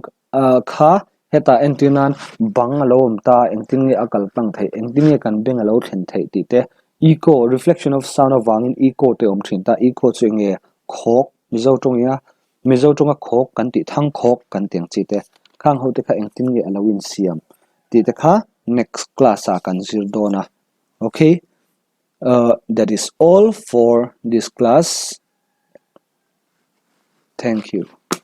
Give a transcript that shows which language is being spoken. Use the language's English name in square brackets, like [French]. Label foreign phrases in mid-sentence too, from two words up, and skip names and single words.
[Mizo] kha heta entinan bangalom ta engtin nge akal tang thai engtin nge kan bengalo thlen thai ti te [English] echo reflection of sound of [Mizo] wangin echo te om thin ta echo chenge khok mizo tonga khok kan ti thang khok kan tiang chi te khang ho te kha engtin nge alawin siam ti te kha [English] next class [Mizo] a kan zir dona. [English] Okay, that is all for this class. Thank you.